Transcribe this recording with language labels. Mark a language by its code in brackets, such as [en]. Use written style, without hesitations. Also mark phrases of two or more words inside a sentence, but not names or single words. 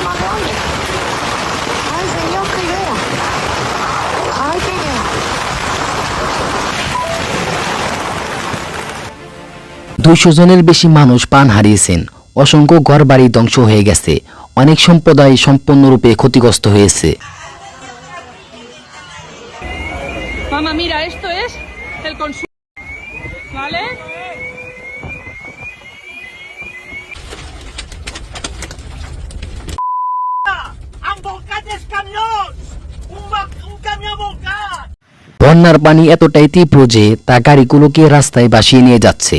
[es] Ay, señor, que vea. Ay, que vea. [bn] 200 জনের বেশি মানুষ প্রাণ হারিয়েছেন, অসংখ্য ঘরবাড়ি ধ্বংস হয়ে গেছে, অনেক সম্প্রদায় সম্পূর্ণরূপে ক্ষতিগ্রস্ত হয়েছে। [es] Mamá, mira, esto es el consumo, ¿vale? [bn] বন্যার পানি এতটাই তীব্র যে তা গাড়িগুলোকে রাস্তায় ভাসিয়ে নিয়ে যাচ্ছে।